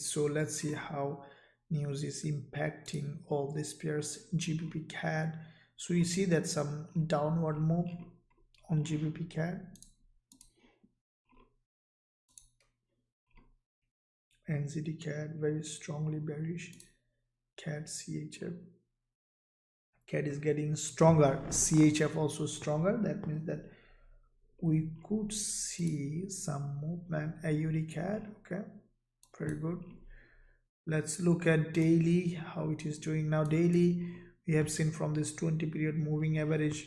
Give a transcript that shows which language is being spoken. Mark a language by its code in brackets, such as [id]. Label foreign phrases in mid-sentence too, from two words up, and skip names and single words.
[en] So let's see how news is impacting all these pairs. GBP CAD. So you see that some downward move on GBP CAD. NZD CAD very strongly bearish. CAD CHF. CAD is getting stronger. CHF also stronger. That means that we could see some movement. AUD CAD. Okay, very good. Let's look at daily, how it is doing now. Daily, we have seen from this 20 period moving average.